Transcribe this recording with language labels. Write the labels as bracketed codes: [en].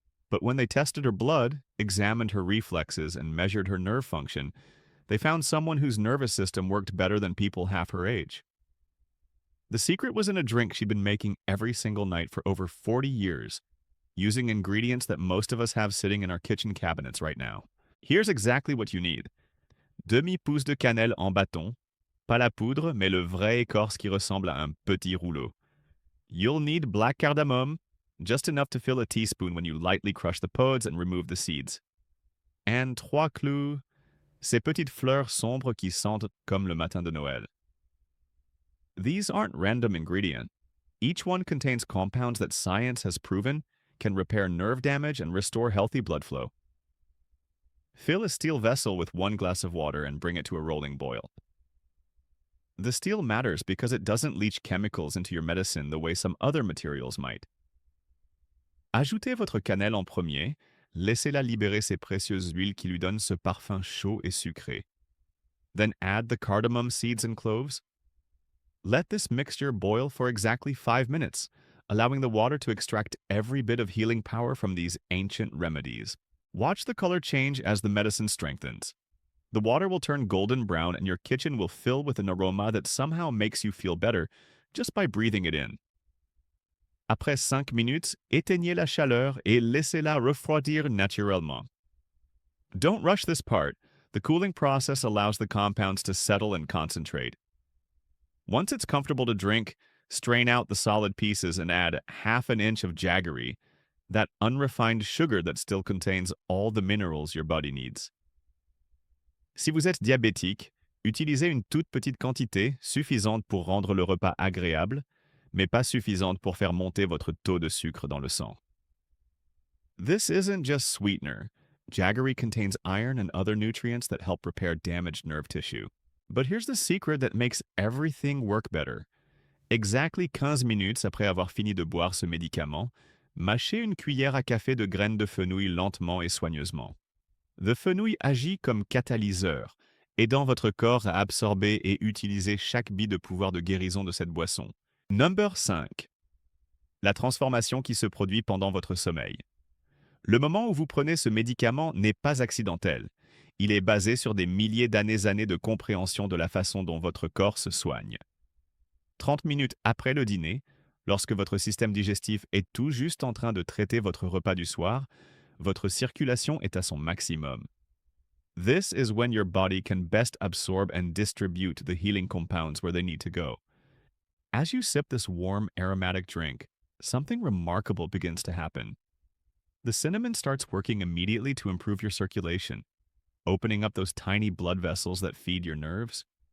[en] But when they tested her blood, examined her reflexes, and measured her nerve function, they found someone whose nervous system worked better than people half her age. The secret was in a drink she'd been making every single night for over 40 years, using ingredients that most of us have sitting in our kitchen cabinets right now. Here's exactly what you need. [fr] Demi-pouce de cannelle en bâton, pas la poudre, mais le vrai écorce qui ressemble à un petit rouleau. [en] You'll need black cardamom, just enough to fill a teaspoon when you lightly crush the pods and remove the seeds. And 3 [fr] clous, ces petites fleurs sombres qui sentent comme le matin de Noël. [en] These aren't random ingredients. Each one contains compounds that science has proven can repair nerve damage and restore healthy blood flow. Fill a steel vessel with 1 glass of water and bring it to a rolling boil. The steel matters because it doesn't leach chemicals into your medicine the way some other materials might. [fr] Ajoutez votre cannelle en premier, laissez-la libérer ses précieuses huiles qui lui donnent ce parfum chaud et sucré. [en] Then add the cardamom seeds and cloves. Let this mixture boil for exactly 5 minutes allowing the water to extract every bit of healing power from these ancient remedies. Watch the color change as the medicine strengthens. The water will turn golden brown and your kitchen will fill with an aroma that somehow makes you feel better just by breathing it in. [fr] Après 5 minutes, éteignez la chaleur et laissez-la refroidir naturellement. [en] Don't rush this part. The cooling process allows the compounds to settle and concentrate. Once it's comfortable to drink, strain out the solid pieces and add half an inch of jaggery, that unrefined sugar that still contains all the minerals your body needs. [fr] Si vous êtes diabétique, utilisez une toute petite quantité suffisante pour rendre le repas agréable, mais pas suffisante pour faire monter votre taux de sucre dans le sang. [en] This isn't just sweetener. Jaggery contains iron and other nutrients that help repair damaged nerve tissue. But here's the secret that makes everything work better. Exactly 15 minutes [fr] après avoir fini de boire ce médicament, mâchez une cuillère à café de graines de fenouil lentement et soigneusement. Le fenouil agit comme catalyseur, aidant votre corps à absorber et utiliser chaque bille de pouvoir de guérison de cette boisson. [en] Number 5. [fr] La transformation qui se produit pendant votre sommeil. Le moment où vous prenez ce médicament n'est pas accidentel. Il est basé sur des milliers d'années de compréhension de la façon dont votre corps se soigne. 30 minutes après le dîner, lorsque votre système digestif est tout juste en train de traiter votre repas du soir, votre circulation est à son maximum. [en] This is when your body can best absorb and distribute the healing compounds where they need to go. As you sip this warm, aromatic drink, something remarkable begins to happen. The cinnamon starts working immediately to improve your circulation, opening up those tiny blood vessels that feed your nerves.